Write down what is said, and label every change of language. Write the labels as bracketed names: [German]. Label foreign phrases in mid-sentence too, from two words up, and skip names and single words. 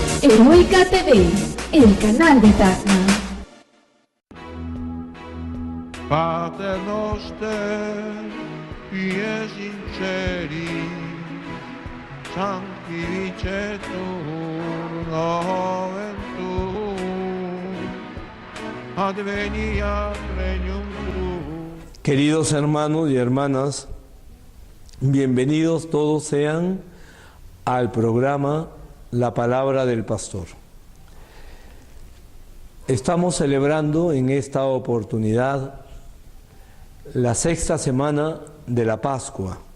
[Spanish] Heroica TV, el canal de Tacna. [Latin] Pater noster, qui sinceri, sanctificetur nomen tuum, adveniat regnum tuum. [Spanish] Queridos hermanos y hermanas, bienvenidos todos sean al programa La Palabra del Pastor. Estamos celebrando en esta oportunidad la sexta semana de la Pascua.